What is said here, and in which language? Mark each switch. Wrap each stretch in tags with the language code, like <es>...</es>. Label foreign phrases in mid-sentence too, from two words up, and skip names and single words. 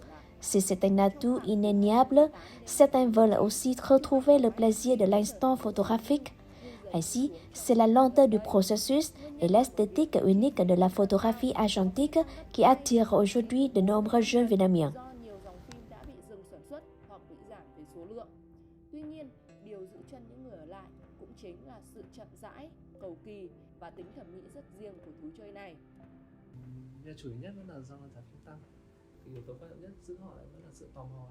<fr>Si c'est un atout indéniable, certains veulent aussi retrouver le plaisir de l'instant photographique. Ainsi, c'est la lenteur du processus et l'esthétique unique de la photographie argentique qui attire aujourd'hui de nombreux jeunes vietnamiens.</fr> <vi>Tuy nhiên, điều giữ chân những người ở lại cũng chính là sự chậm rãi, cầu kỳ và tính thẩm mỹ rất riêng của thú chơi này. Chủ yếu nhất vẫn là do giảm phím tăng. Thì yếu tố quan trọng nhất giữ họ lại vẫn là sự tò mò.</vi>